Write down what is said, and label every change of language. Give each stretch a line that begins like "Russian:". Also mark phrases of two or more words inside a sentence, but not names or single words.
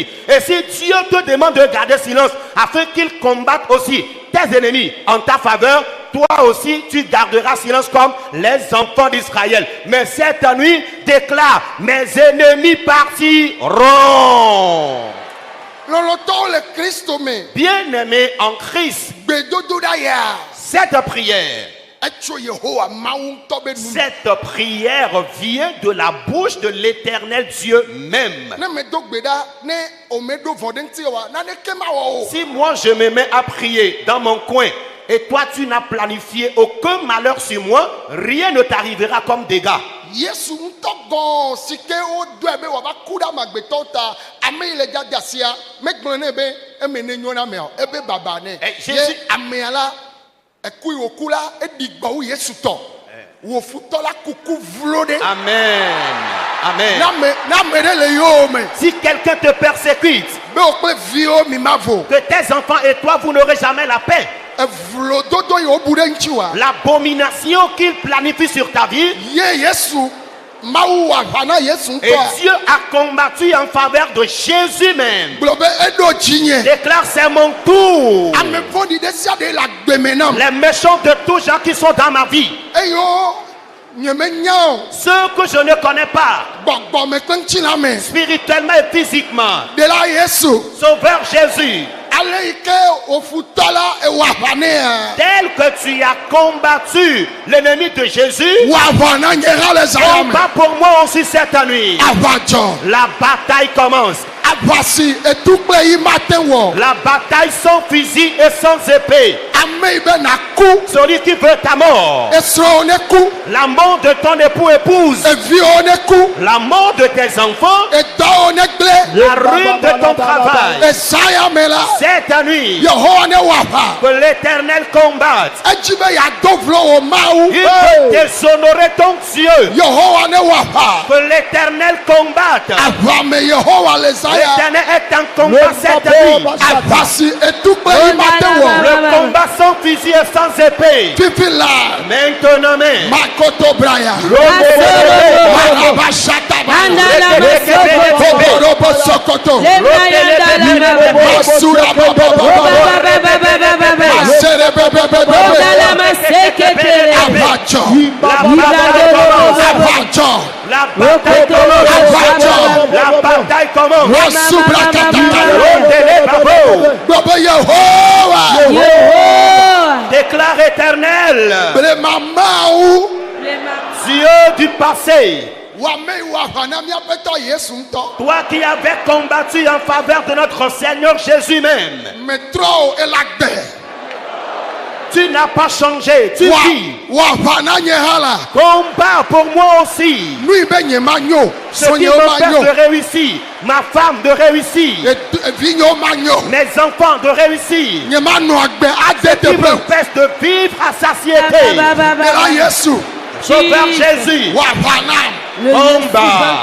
French: Et si Dieu te demande de garder silence afin qu'il combatte aussi tes ennemis en ta faveur, toi aussi tu garderas silence comme les enfants d'Israël. Mais cette nuit, déclare, mes ennemis partiront.
Ewe: Lɔlɔtɔwo le Kristo me
French: Bien-aimés en Christ,
Ewe: gbedodo ɖa ya
French: cette prière,
Ewe: etso Yehowa mawu ŋutɔ be nu
French: cette prière vient de la bouche de l'Éternel Dieu même.
Ewe: ne medo gbe ɖa ne o meɖo vɔ ɖe ŋuti wa naneke mawɔ o
French: Si moi je me mets à prier dans mon coin et toi tu n'as planifié aucun malheur sur moi, rien ne t'arrivera comme dégâts.
Ewe: Yesu ŋutɔ gɔn si ke wodoe be wòava ku ɖe amegbetɔwo ta ame yi le dzadzasia megblɔ nɛ be eme ne nyo na amea o ebe baba nɛ
French: Jésus-
Ewe: ye amea la eku yi wòku la eɖi gbɔwu Yesu tɔ wò futɔ la kuku vlo ɖe
French: Amen. Amen.
Ewe: n'ame ɖe le yewo me
French: Si quelqu'un te persécute,
Ewe: be wò kple viwo mi ma vo
French: que tes enfants et toi vous n'aurez jamais la paix.
Ewe: evlododo yi wobu ɖe ŋuti wa
French: L'abomination qu'il planifie sur ta vie,
Ewe: ye Yesu mawu wɔ aʋa na Yesu
French: et
Ewe: ŋutɔ
French: Dieu a combattu en faveur de Jésus même.
Ewe: gblɔ be eɖo dzinye
French: Déclare, c'est mon tour.
Ewe: ame vɔ̃ɖi ɖe sia ɖe le agbeme nam
French: Les méchants de tous gens qui sont dans ma vie,
Ewe: eyo nyemenya o
French: ceux que je ne connais pas,
Ewe: gbɔgbɔme kple ŋutilã me
French: spirituellement et physiquement,
Ewe: de la Yesu
French: Sauveur Jésus,
Ewe: ale yi ke wò futɔ la ewɔ aʋa nɛ
French: tel que tu as combattu l'ennemi de Jésus,
Ewe: wɔ aʋa na nye hã le zaya me
French: combat pour moi aussi cette nuit.
Ewe: aʋa dzɔ
French: La bataille commence.
Ewe: aʋa si etu kple yi mate wɔ
French: La bataille sans fusil et sans épée.
Ewe: ame yi be naku
French: celui qui veut ta mort,
Ewe: esrɔ̃wo ne ku
French: la mort de ton époux épouse,
Ewe: eviwo ne ku
French: la mort de tes enfants,
Ewe: edɔwo ne gblẽ
French: la ruine de ton travail.
Ewe: ezaya me la
French: Cette nuit,
Ewe: yehowa ne wɔ aʋa
French: que l'Éternel combatte.
Ewe: edzi be yeado vlo wò mawu
French: Il veut déshonorer ton Dieu.
Ewe: yehowa ne wɔ aʋa
French: Que l'Éternel combatte.
Ewe: aʋa me yehowa le zaya
French: L'Éternel est en combat cette nuit.
Ewe: aʋa si etukpe yi ma te wɔ
French: Le combat sans fusil et sans épée.
Ewe: fifi la
French: Maintenant même. makoto braya maraba shataba kokorobo sokoto masura bababa masere bebebebe abajo abajo La bataille commence. La bataille commence. masubra katata gbogbo yehowa Déclare éternel.
Ewe: bere mamawu
French: Dieu du passé.
Ewe: wame wa aʋa na miaƒetɔ yesu ŋutɔ
French: Toi qui avais combattu en faveur de notre Seigneur Jésus même.
Ewe: metrɔ o elagbe
French: Tu n'as pas changé. Tu dis.
Ewe: wa aʋa na nye hã la
French: Combat pour moi aussi.
Ewe: nu yi be nye ma nyo
French: Ce
Ewe: so
French: qui
Ewe: nyewo me ma
French: fait
Ewe: nyo
French: de réussir. Ma femme de réussir.
Ewe: evi nyewo ma nyo
French: Mes enfants de réussir.
Ewe: nye ma nɔ agbe ade
French: Qui
Ewe: teƒe
French: m'empêche de vivre à satiété.
Ewe: nela yesu
French: Sauveur Jésus.
Ewe: wa aʋa nam
French: Combat.